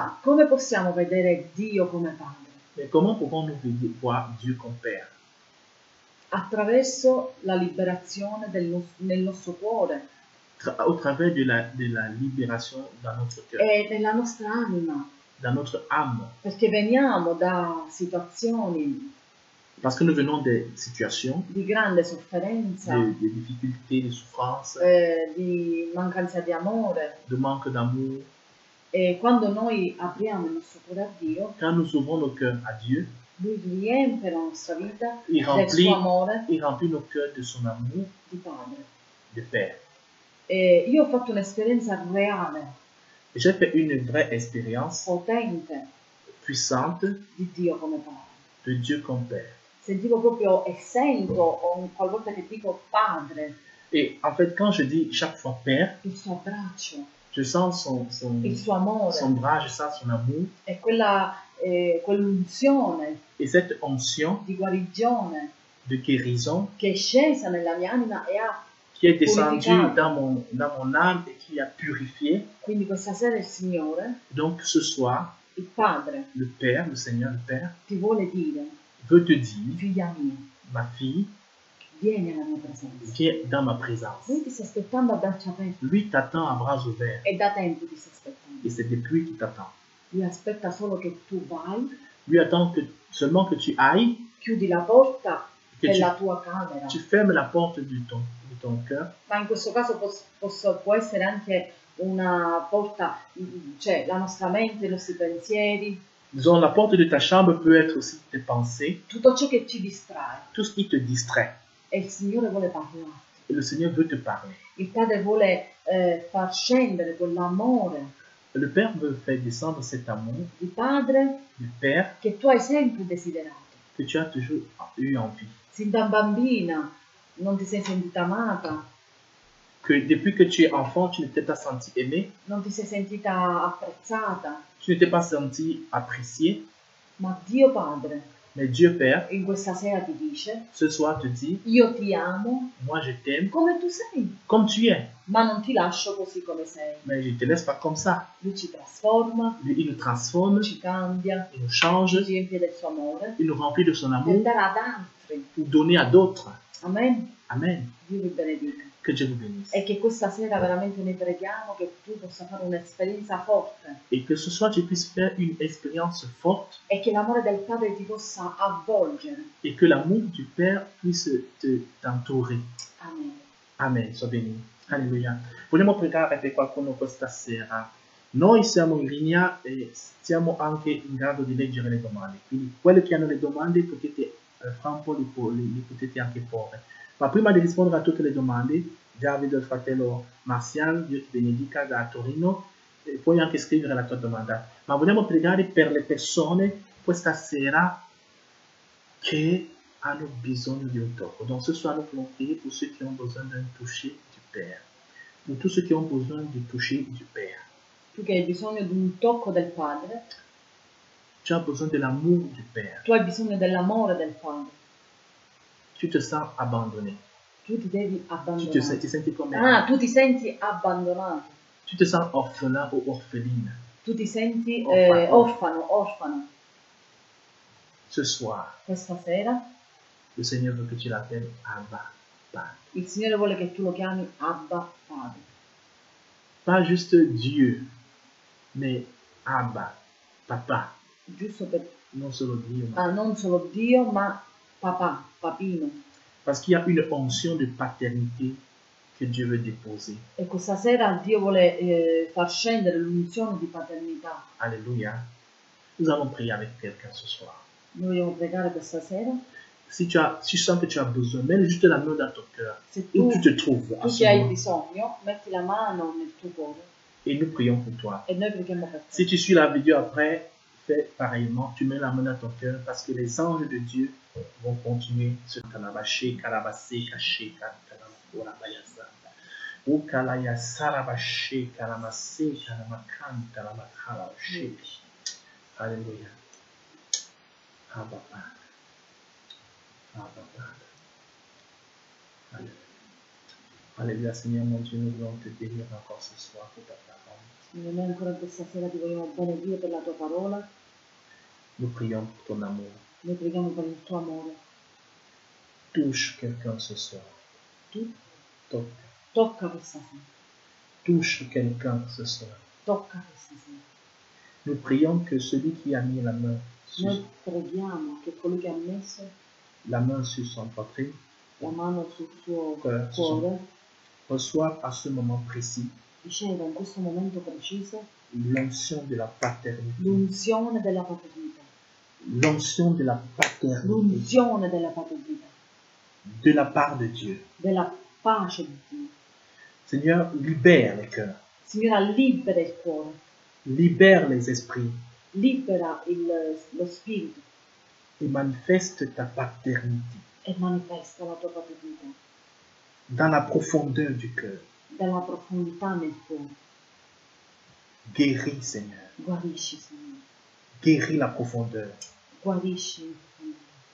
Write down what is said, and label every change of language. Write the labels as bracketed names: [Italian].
[Italian] ma come possiamo vedere Dio come Padre? [French] Mais comment pouvons-nous voir Dieu comme Père? [Italian] Attraverso la liberazione nel nostro cuore [French] Au travers de la libération dans notre cœur, [Italian] e nella nostra anima, [French] dans notre âme. [Italian] perché veniamo da situazioni [French] Parce que nous venons des situations, [Italian] di grande sofferenza, [French] des difficultés, des souffrances, [Italian] di mancanza di amore, [French] de manque d'amour. [Italian] e quando noi apriamo il nostro cuore a Dio, [French] Quand nous ouvrons nos cœurs à Dieu, [Italian] Lui riempie la nostra vita [French] il [Italian] del suo amore [French] remplit nos cœurs de son amour [Italian] di Padre. [French] de Père. [Italian] E io ho fatto un'esperienza reale, [French] J'ai fait une vraie expérience [Italian] potente [French] puissante [Italian] di Dio come Padre. [French] de Dieu comme Père. [Italian] Sentivo proprio e sento ogni qualvolta che dico Padre, [French] Et en fait, quand je dis chaque fois Père, [Italian] il suo abbraccio, [French] je sens [Italian] il suo amore [French] son bras, je sens son amour. [Italian] e quell'unzione [French] Et cette onction [Italian] di guarigione [French] de guérison [Italian] che è scesa nella mia anima e ha [French] qui est descendue [Italian] purificato. [French] dans mon âme et qui a purifié. [Italian] Quindi questa sera il Signore, [French] Donc ce soir, [Italian] il Padre, [French] le Père, le Seigneur, le Père, [Italian] ti vuole dire, [French] veut te dire, [Italian] figlia mia, [French] ma fille, [Italian] vieni alla mia presenza. [French] viens dans ma présence. [Italian] Lui ti sta aspettando a braccia aperte [French] Lui t'attend à bras ouverts [Italian] e da tempo ti sta aspettando. [French] et c'est depuis qu'il t'attend. [Italian] Lui aspetta solo che tu vai, [French] Lui attend seulement que tu ailles, [Italian] chiudi la porta che della tua camera. [French] tu fermes la porte de ton cœur. [Italian] Ma in questo caso può essere anche una porta, cioè la nostra mente, i nostri pensieri, [French] Disons, la porte de ta chambre peut être aussi tes pensées, [Italian] tutto ciò che ci distrae. [French] tout ce qui te distrait. [Italian] E il Signore vuole parlarti. [French] Et le Seigneur veut te parler. [Italian] Il Padre vuole far scendere quell'amore [French] Le Père veut faire descendre cet amour [Italian] di Padre [French] du Père [Italian] che tu hai sempre desiderato. [French] que tu as toujours eu envie. [Italian] Sin da bambina non ti sei sentita amata, [French] Que depuis que tu es enfant, tu ne t'es pas senti aimé, [Italian] non ti sei sentita apprezzata, [French] tu ne t'es pas senti apprécié, [Italian] ma Dio Padre [French] mais Dieu Père, [Italian] in questa sera ti dice: [French] ce soir te dit, [Italian] io ti amo [French] moi je t'aime [Italian] come tu sei, [French] comme tu es, [Italian] ma non ti lascio così come sei. [French] mais je ne te laisse pas comme ça. [Italian] Lui ci trasforma, [French] Lui, il nous transforme, [Italian] ci cambia, [French] il nous change, [Italian] ci riempie del suo amore [French] il nous remplit de son [Italian] per [French] amour [Italian] dare ad altri. [French] pour donner à d'autres. [Italian] Amen. [French] Amen. [Italian] Dio vi benedica. [French] Que Dieu vous bénisse. [Italian] E che questa sera veramente ne preghiamo che tu possa fare un'esperienza forte [French] Et que ce soir tu puisses faire une expérience forte [Italian] e che l'amore del Padre ti possa avvolgere. [French] et que l'amour du Père puisse t'entourer. [Italian] Amen. [French] Amen. Sois béni. Alleluia. [Italian] Vogliamo pregare per qualcuno questa sera. Noi siamo in linea e siamo anche in grado di leggere le domande. Quindi quelli che hanno le domande potete fra un po' li potete anche porre. Ma prima di rispondere a tutte le domande, già vedo il fratello Marcial, Dio ti benedica da Torino, e puoi anche scrivere la tua domanda. Ma vogliamo pregare per le persone questa sera che hanno bisogno di un tocco. [French] Donc ce soir, nous voulons prier pour ceux qui ont besoin d'un toucher du Père. Pour tous ceux qui ont besoin du toucher du Père. [Italian] Tu che hai bisogno di un tocco del Padre, [French] Tu as besoin de l'amour du Père. [Italian] tu hai bisogno dell'amore del Padre. [French] Tu te sens abandonné. [Italian] Tu ti devi Tu abbandonare. ti senti come... Ah, tu ti senti abbandonato. [French] Tu te sens orphelin ou orpheline. [Italian] Tu ti senti Orfano. orfano. [French] Ce soir, [Italian] Questa sera [French] le Seigneur veut que tu l'appelles Abba, Père. [Italian] il Signore vuole che tu lo chiami Abba Padre. [French] Pas juste Dieu, mais Abba, Papa. [Italian] Giusto per... Non solo Dio, ma... non solo Dio, ma papà, papino. [French] Parce qu'il y a une onction de paternité que Dieu veut déposer. [Italian] E questa sera Dio vuole far scendere l'unzione di paternità. [French] Alléluia. Nous allons prier avec quelqu'un ce soir. [Italian] Noi vogliamo pregare questa sera. [French] Si tu sens que tu as besoin, mets juste la main dans ton cœur. [Italian] Se [French] Où tu te trouves à [Italian] tu [French] ce [Italian] che hai [French] moment. [Italian] bisogno, metti la mano nel tuo cuore [French] Et nous prions pour toi. [Italian] e noi preghiamo per te. [French] Si tu suis la vidéo après, fais pareillement. Tu mets la main dans ton cœur parce que les anges de Dieu vont continuer ce kalabaché, kalabassé, caché, kalabayasa. Ou kalaya sarabaché, kalamassé, kalamakan, kalamakalabaché. Alléluia. Abba Père. Abba Père. Alléluia. Alléluia, Seigneur mon Dieu, nous voulons te bénir encore ce soir pour ta parole. [Italian] Signore, noi ancora questa sera ti vogliamo benedire per la tua parola. [French] Nous prions pour ton amour. [Italian] Noi preghiamo per il tuo amore. [French] Touche quelqu'un ce soir. [Italian] Tu [French] Toc. [Italian] tocca questa sera. [French] Touche quelqu'un ce soir. [Italian] Tocca questa sera. [French] Nous prions que celui qui a mis la main [Italian] Noi preghiamo che colui che ha messo [French] sur son poitrine [Italian] la mano sul suo Cuore. cuore [French] reçoive à ce moment précis [Italian] riceva in questo momento preciso [French] l'onction de la paternité. [Italian] l'unzione della paternità. [French] L'onction de la paternité [Italian] L'unzione della paternità. [French] de la part de Dieu. [Italian] Della pace di Dio. [French] Seigneur, libère les cœurs, [Italian] Signora, libera il cuore, [French] libère les esprits [Italian] libera lo spirito [French] et manifeste ta paternité [Italian] e manifesta la tua paternità [French] dans la profondeur du cœur. [Italian] dalla profondità nel cuore. [French] Guéris, Seigneur. [Italian] Guarisci, Signore. [French] Guéris la profondeur. [Italian] Guarisci in profondità.